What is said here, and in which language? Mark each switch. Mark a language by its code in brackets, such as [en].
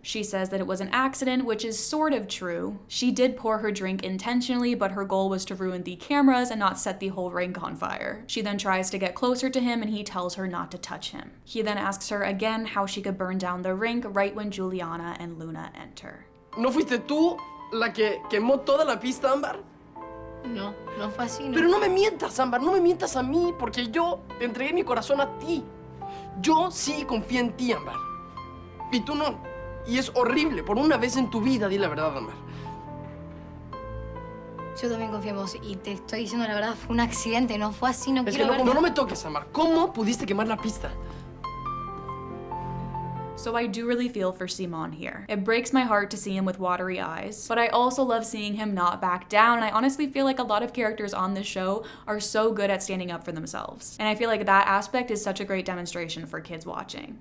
[en] She says that it was an accident, which is sort of true. She did pour her drink intentionally, but her goal was to ruin the cameras and not set the whole rink on fire. She then tries to get closer to him and he tells her not to touch him. He then asks her again how she could burn down the rink right when Juliana and Luna enter. [es] ¿No fuiste tú la que quemó toda la pista, Ámbar? No, no fue así, no. Pero no me mientas, Ámbar, no me mientas a mí, porque yo te entregué mi corazón a ti. Yo sí confié en ti, Ámbar. Y tú no. Y es horrible. Por una vez en tu vida, di la verdad, Ámbar. Yo también confío en vos y te estoy diciendo la verdad, fue un accidente, no fue así, no Es quiero que ver... no me toques, Ámbar. ¿Cómo pudiste quemar la pista? [en] So I do really feel for Simón here. It breaks my heart to see him with watery eyes, but I also love seeing him not back down, and I honestly feel like a lot of characters on this show are so good at standing up for themselves. And I feel like that aspect is such a great demonstration for kids watching.